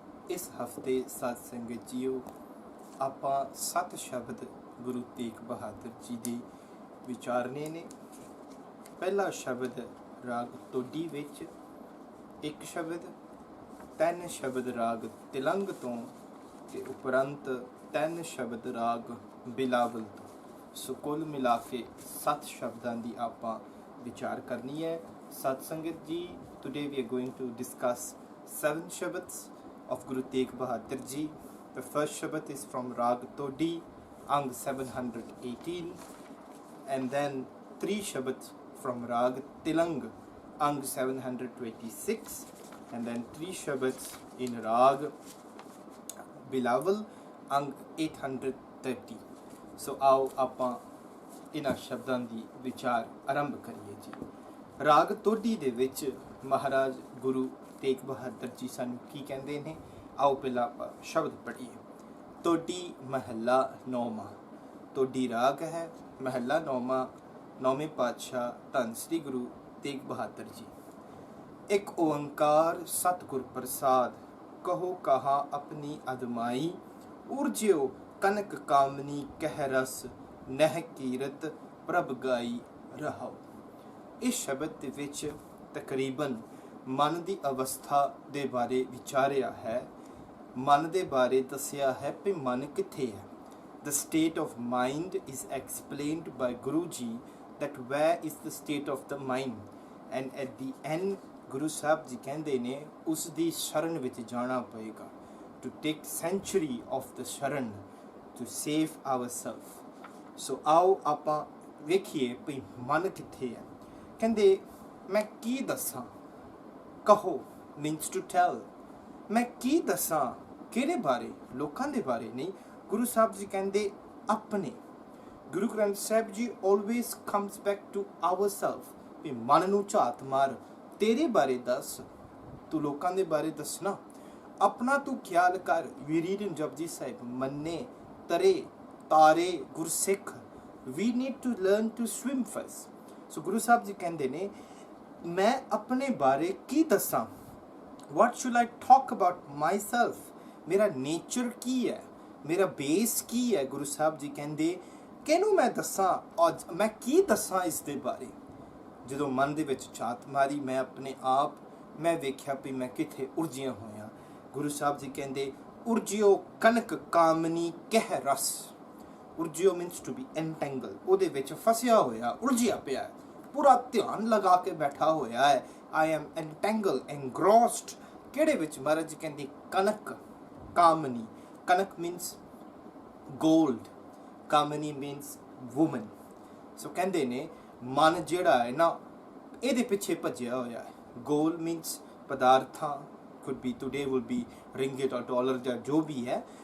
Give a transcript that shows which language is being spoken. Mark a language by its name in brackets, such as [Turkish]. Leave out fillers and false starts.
[Punjabi] ਇਸ ਹਫਤੇ ਸਤ ਸੰਗਤ ਜੀਓ ਆਪਾਂ 7 ਸ਼ਬਦ ਗੁਰੂ ਤੇਗ ਬਹਾਦਰ ਜੀ ਦੇ ਵਿਚਾਰਨੇ ਨੇ। ਪਹਿਲਾ ਸ਼ਬਦ ਰਾਗ ਤੋਡੀ ਵਿੱਚ, ਇੱਕ ਸ਼ਬਦ 3 ਸ਼ਬਦ ਰਾਗ ਤਿਲੰਗ ਤੋਂ ਤੇ ਉਪਰੰਤ 3 ਸ਼ਬਦ ਰਾਗ ਬਿਲਾਵਲ ਤੋਂ। ਸੋ ਕੁੱਲ ਮਿਲਾ ਕੇ 7 ਸ਼ਬਦਾਂ ਦੀ ਆਪਾਂ ਵਿਚਾਰ ਕਰਨੀ ਹੈ। ਸਤ ਸੰਗਤ ਜੀ, [English] today we are going to discuss 7 shabads of Guru Tegh Bahadur Ji. The first shabad is from Rag Todi, Ang 718, and then 3 shabads from Rag Tilang, Ang 726, and then 3 shabads in Rag Bilawal, Ang 830. [Punjabi] So ਆਓ ਆਪਾਂ ਇਹਨਾਂ ਸ਼ਬਦਾਂ ਦੀ ਵਿਚਾਰ ਆਰੰਭ ਕਰੀਏ ਜੀ। ਰਾਗ ਤੋਡੀ ਦੇ ਵਿੱਚ ਮਹਾਰਾਜ ਗੁਰੂ ਤੇਗ ਬਹਾਦਰ ਜੀ ਸਾਨੂੰ ਕੀ ਕਹਿੰਦੇ ਨੇ, ਆਓ ਪਹਿਲਾਂ ਆਪਾਂ ਸ਼ਬਦ ਪੜ੍ਹੀਏ। ਤੋਡੀ ਮਹੱਲਾ ਨੌਵਾਂ। ਤੋਡੀ ਰਾਗ ਹੈ, ਮਹੱਲਾ ਨੌਵਾਂ, ਨੌਵੇਂ ਪਾਤਸ਼ਾਹ ਧੰਨ ਸ੍ਰੀ ਗੁਰੂ ਤੇਗ ਬਹਾਦਰ ਜੀ। ਇੱਕ ਓੰਕਾਰ ਸਤਿਗੁਰ ਪ੍ਰਸਾਦ, ਕਹੋ ਕਹਾ ਆਪਣੀ ਅਦਮਾਈ, ਉਰਜਿਓ ਕਨਕ ਕਾਮਨੀ ਕਹਿ ਰਸ, ਨਹਿ ਕੀਰਤ ਪ੍ਰਭ ਗਾਈ ਰਹਾਓ। ਇਸ ਸ਼ਬਦ ਦੇ ਵਿੱਚ ਤਕਰੀਬਨ ਮਨ ਦੀ ਅਵਸਥਾ ਦੇ ਬਾਰੇ ਵਿਚਾਰਿਆ ਹੈ। ਮਨ ਦੇ ਬਾਰੇ ਦੱਸਿਆ ਹੈ ਕਿ ਮਨ ਕਿੱਥੇ ਹੈ। [English] The state of mind is explained by Guru Ji, that where is the state of the mind, and at the end Guru Sahib ji [Punjabi] ਕਹਿੰਦੇ ਨੇ ਉਸ ਦੀ ਸ਼ਰਨ ਵਿੱਚ ਜਾਣਾ ਪਏਗਾ, [English] to take sanctuary of the ਸ਼ਰਨ, to save ourselves. [Punjabi] ਸੋ ਆਓ ਆਪਾਂ ਵੇਖੀਏ ਵੀ ਮਨ ਕਿੱਥੇ ਹੈ। ਕਹਿੰਦੇ ਮੈਂ ਕੀ ਦੱਸਾਂ, ਕਹੋ [English] means to tell, [Punjabi] ਮੈਂ ਕੀ ਦੱਸਾਂ ਕਿਹੜੇ ਬਾਰੇ, ਲੋਕਾਂ ਦੇ ਬਾਰੇ ਨਹੀਂ। ਗੁਰੂ ਸਾਹਿਬ ਜੀ ਕਹਿੰਦੇ ਆਪਣੇ। Guru Granth Sahib ji [English] always comes back to ourselves, [Punjabi] ਵੀ ਮਨ ਨੂੰ ਝਾਤ ਮਾਰ, ਤੇਰੇ ਬਾਰੇ ਦੱਸ, ਤੂੰ ਲੋਕਾਂ ਦੇ ਬਾਰੇ ਦੱਸਣਾ, ਆਪਣਾ ਤੂੰ ਖਿਆਲ ਕਰ। [English] we read in Japji Sahib, [Punjabi] ਮੰਨੇ ਤਰੇ ਤਾਰੇ ਗੁਰਸਿੱਖ, [English] we need to learn to swim first. [Punjabi] ਸੋ ਗੁਰੂ ਸਾਹਿਬ ਜੀ ਕਹਿੰਦੇ ਨੇ ਮੈਂ ਆਪਣੇ ਬਾਰੇ ਕੀ ਦੱਸਾਂ, [English] what should I talk about myself, [Punjabi] ਮੇਰਾ ਨੇਚਰ ਕੀ ਹੈ, ਮੇਰਾ ਬੇਸ ਕੀ ਹੈ। ਗੁਰੂ ਸਾਹਿਬ ਜੀ ਕਹਿੰਦੇ ਕਿਹਨੂੰ ਮੈਂ ਦੱਸਾਂ, ਅੱਜ ਮੈਂ ਕੀ ਦੱਸਾਂ ਇਸ ਦੇ ਬਾਰੇ। ਜਦੋਂ ਮਨ ਦੇ ਵਿੱਚ ਝਾਤ ਮਾਰੀ ਮੈਂ ਆਪਣੇ ਆਪ, ਮੈਂ ਵੇਖਿਆ ਵੀ ਮੈਂ ਕਿੱਥੇ ਉਲਝਿਆ ਹੋਇਆ। ਗੁਰੂ ਸਾਹਿਬ ਜੀ ਕਹਿੰਦੇ ਉਰਜਿਓ ਕਨਕ ਕਾਮਨੀ ਕਹਿ ਰਸ। ਉਰਜਿਓ [English] means to be entangled, [Punjabi] ਉਹਦੇ ਵਿੱਚ ਫਸਿਆ ਹੋਇਆ, ਉਲਝਿਆ ਪਿਆ, ਪੂਰਾ ਧਿਆਨ ਲਗਾ ਕੇ ਬੈਠਾ ਹੋਇਆ ਹੈ। [English] I am entangled, engrossed। [Punjabi] ਕਿਹੜੇ ਵਿੱਚ? ਮਹਾਰਾਜ ਜੀ ਕਹਿੰਦੇ ਕਨਕ ਕਾਮਨੀ। [English] ਕਨਕ means gold, ਕਾਮਨੀ means woman। [Punjabi] ਸੋ ਕਹਿੰਦੇ ਨੇ ਮਨ ਜਿਹੜਾ ਹੈ ਨਾ ਇਹਦੇ ਪਿੱਛੇ ਭੱਜਿਆ ਹੋਇਆ ਹੈ। [English] gold means ਪਦਾਰਥਾਂ, could be today will be ringgit or dollar [Punjabi] ਜਾਂ ਜੋ ਵੀ ਹੈ।